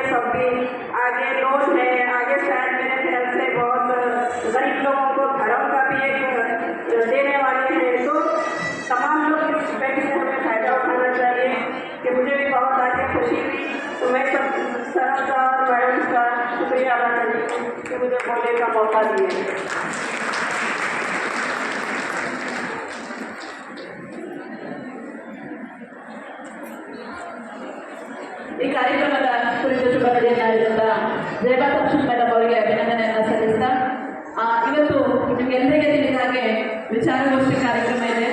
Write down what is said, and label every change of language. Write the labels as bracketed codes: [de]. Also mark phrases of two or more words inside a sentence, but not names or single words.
[hi] सब भी आगे लोन है, आगे शायद मेरे ख्याल से बहुत गरीब लोगों को घरों का भी एक देने वाले हैं. तो तमाम लोग इस बैंक से हमें फ़ायदा उठाना चाहिए. कि मुझे भी बहुत आगे खुशी हुई. तो मैं सब सर का और मैडम का शुक्रिया अदा करती हूँ कि मुझे बोलने का मौका दिए. [kn] ಈ ಕಾರ್ಯಕ್ರಮದ ಕುರಿತು ಶುಭ ನಡೆಯಲಾಗಿದ್ದ ಜಯಬಾ ತಕ್ಷಣ ಮೇಡಮ್ ಅವರಿಗೆ ಅಭಿನಂದನೆಯನ್ನು ಸಲ್ಲಿಸ್ತಾ ಇವತ್ತು ನಿಮಗೆಲ್ಲರಿಗೆ ತಿಳಿದ ಹಾಗೆ ವಿಚಾರಗೋಷ್ಠಿ ಕಾರ್ಯಕ್ರಮ ಇದೆ.